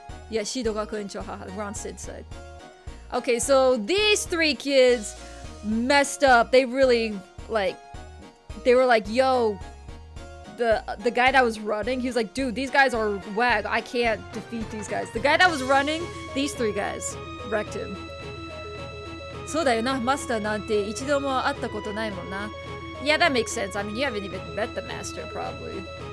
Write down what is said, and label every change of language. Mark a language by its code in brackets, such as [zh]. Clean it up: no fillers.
[en] Yeah, Shidogaku and Chohaha. We're on Sid's side. Okay, so these three kids messed up. They really, like... They were like, yo... The guy that was running, he was like, dude, these guys are wag. I can't defeat these guys. The guy that was running, these three guys wrecked him. [ja] そうだよな、マスターなんて一度も会ったことないもんな. [en] Yeah, that makes sense. I mean, you haven't even met the master, probably.